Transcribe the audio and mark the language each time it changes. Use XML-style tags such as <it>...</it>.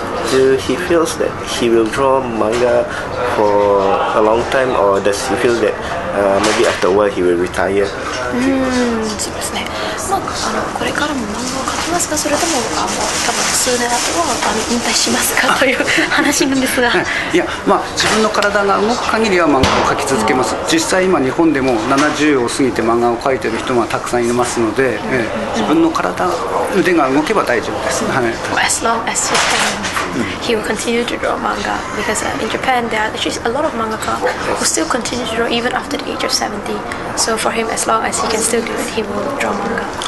<en>Do he feels that he will draw manga for a long time, or does he feel that maybe after a while he will retire?</en> <ja>そうですね。これからも漫画を描きますか、それとも多分数年後は引退しますかという話なんですが。いや、自分の体が動く限りは漫画を描き続けます。実際今日本でも70を過ぎて漫画を描いている人がたくさんいますので、自分の腕が動けば大丈夫です。</ja> <en>As long as he can, he will continue to draw manga because in Japan there are actually a lot of mangaka who still continue to draw even after the age of 70. So for him, as long as he can still do it, he will draw manga.</en>